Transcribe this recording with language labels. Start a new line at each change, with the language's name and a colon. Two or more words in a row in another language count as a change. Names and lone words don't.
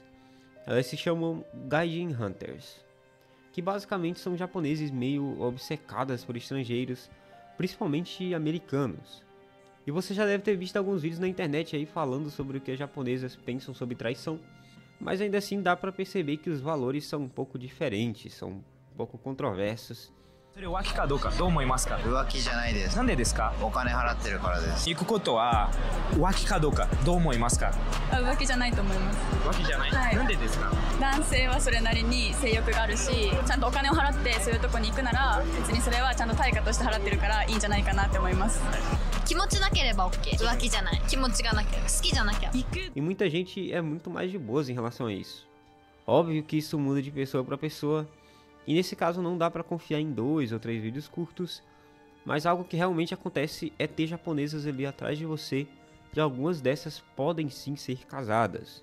Portuguese: Elas se chamam Gaijin Hunters, que basicamente são japoneses meio obcecadas por estrangeiros, principalmente americanos. E você já deve ter visto alguns vídeos na internet aí falando sobre o que as japonesas pensam sobre traição, mas ainda assim dá pra perceber que os valores são um pouco diferentes, são um pouco controversos.
Japanese: それ浮気かどうかどう思いますか？浮気じゃないです。なんでですか？お金払ってるからです。行くことは浮気かどうかどう思いますか？浮気じゃないと思います。浮気じゃない。はいなんでですか？男性はそれなりに性欲があるし、ちゃんとお金を払ってそういうとこに行くなら別にそれはちゃんと対価として払ってるからいいんじゃないかなって思います。気持ちなければ OK。浮気じゃない。気持ちがなければ。好きじゃなきゃ。
Portuguese: E muita gente é muito mais de boas em relação a isso. Óbvio que isso muda de pessoa para pessoa, e nesse caso não dá para confiar em 2 ou 3 vídeos curtos, mas algo que realmente acontece é ter japonesas ali atrás de você, e algumas dessas podem sim ser casadas.